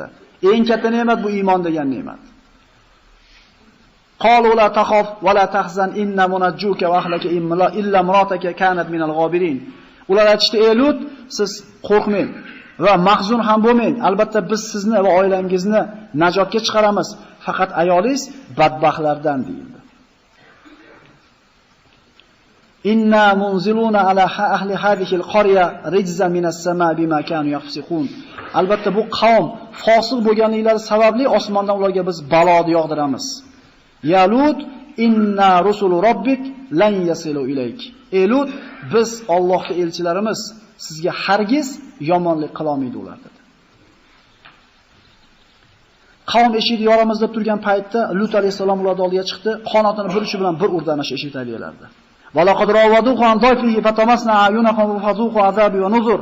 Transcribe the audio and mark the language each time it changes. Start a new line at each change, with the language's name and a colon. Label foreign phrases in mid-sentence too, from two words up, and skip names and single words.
Uzbek: Eng katta ne'mat bu iymon degan ne'mat.
Arabic: قالوا لا تخف ولا تحزن إنا منجوك وأهلك إلا امرأتك كانت من الغابرين.
Uzbek: Ular aytishdi: "Ey Lut, siz qo'rqmang va mahzun ham bo'lmang. Albatta biz sizni va oilangizni najotga chiqaramiz. Faqat ayolingiz badbaxtlardan" deyildi.
Arabic: إنا منزلون على أهل هذه القرية رجزا من السماء بما كانوا يفسقون.
Uzbek: Albatta bu qavm fosiq bo'lganliklari sababli osmondan ularga biz baloni yog'diramiz.
Arabic: يا لوط، إنا رسل ربك لن يصلوا إليك.
Uzbek: Ey Lut, biz Allohning elchilarimiz, sizga hargiz yomonlik qila olmaydi ular dedi. Qavm eshikni yoramiz deb turgan paytda Lut alayhisalom ularning oldiga chiqdi, qanotini bir uchi bilan bir urdi ana shu eshik tagilarida.
Arabic: ولقد راودوه عن ضيفه فطمسنا أعينهم فذوقوا عذابي ونذر.